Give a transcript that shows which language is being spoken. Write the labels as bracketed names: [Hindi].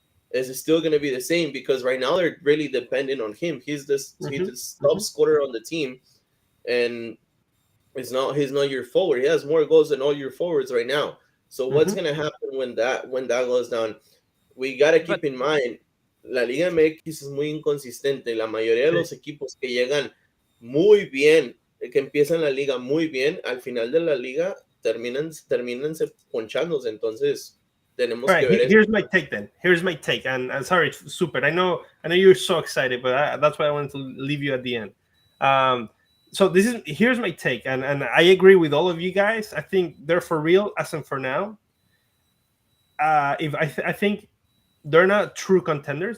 [English] Is it still going to be the same? Because right now they're really dependent on him. He's the top scorer on the team, and he's not your forward. He has more goals than all your forwards right now. So what's going to happen when that goes down? We got to keep in mind, [Spanish] la Liga MX es muy inconsistente. La mayoría de los equipos que llegan muy bien, que empiezan la liga muy bien, al final de la liga terminan ponchándose. Entonces, tenemos [English] All right, [Spanish] que ver eso. [English] here's my take then. Here's my take, and sorry, super. I know you're so excited, but that's why I wanted to leave you at the end. So here's my take, and I agree with all of you guys. I think they're for real as and for now. I think they're not true contenders.